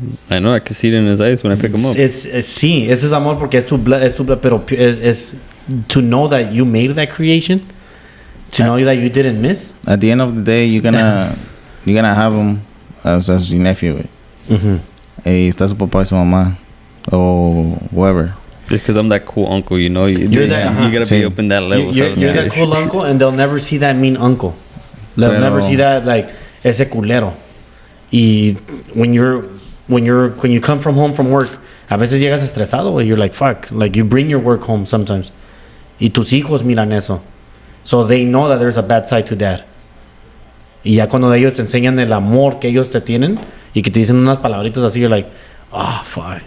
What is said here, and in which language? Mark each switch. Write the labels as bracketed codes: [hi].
[en] I know, I can see it in his eyes when I pick him up. [es] Sí, ese es amor porque es tu [en] blood, [es] pero es [en] to know that you made that creation, to know that you didn't miss. At the end of the day, you're gonna have him as your nephew. [es] Y está su papá y su mamá, [en] or whoever. Just because I'm that cool uncle, you know, you gotta be up in that level. You're that cool uncle, and they'll never see that mean uncle. They'll never see that, like, [es] ese culero. [en] Y when you come home from work, [es] a veces llegas estresado, [en] you're like, fuck, like, you bring your work home sometimes. [es] Y tus hijos miran eso. [en] So they know that there's a bad side to dad. [es] Y ya cuando ellos te enseñan el amor que ellos te tienen y que te dicen unas palabritas así, [en] you're like, oh, fuck.